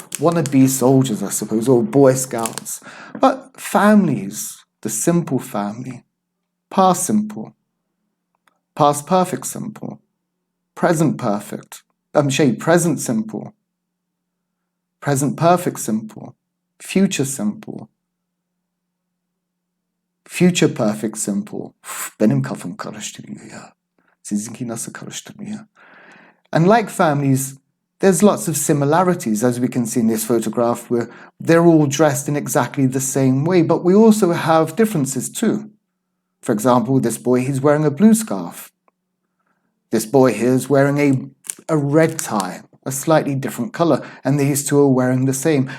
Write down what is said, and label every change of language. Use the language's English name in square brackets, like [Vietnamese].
[English] Wannabe soldiers, I suppose, or Boy Scouts. But families, the simple family, past simple, past perfect simple, present perfect, present simple, present perfect simple, future simple, future perfect simple. [Turkish] Benim kafam karıştırıyor ya. Sizinki nasıl karıştırmıyor? [English] And like families, there's lots of similarities, as we can see in this photograph, where they're all dressed in exactly the same way, but we also have differences too. For example, this boy, he's wearing a blue scarf. This boy here is wearing a red tie, a slightly different color, and these two are wearing the same.